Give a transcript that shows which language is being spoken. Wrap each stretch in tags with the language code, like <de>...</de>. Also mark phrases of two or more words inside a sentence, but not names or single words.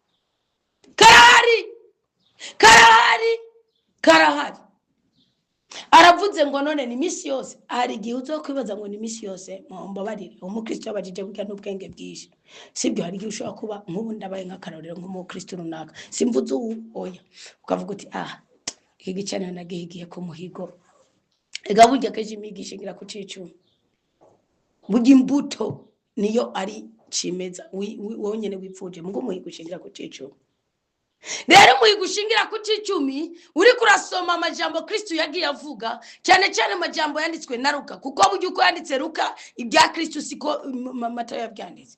<rn>Karahari aravuze ngo none ni misi yose. Hari igihe uzokwibaza ngo ni misi yose, mbabarire umukristo yabajije burya n'ubwenge bwinshi, sibyo? Hari igihe ushobora kuba nk'ubu ndabaye nk'akarorero nk'umukristo runaka, simvuze oya, ukavuga uti iki gicaniro nagihigiye ku muhigo. Ega burya keje imigisha ngira ku cicumi, burya imbuto niyo ari cimeza wowe nyene wipfuje, mugo umuhigo ushingira ku cicumi. Rero umuhigo ushingira ku cicumi uri kurasoma amajambo Kristo yagiye avuga, cyane cyane amajambo yanditswe na Luka, kuko burya uko yanditse Luka ibya Kristo siko Matayo yabyanditse.</rn>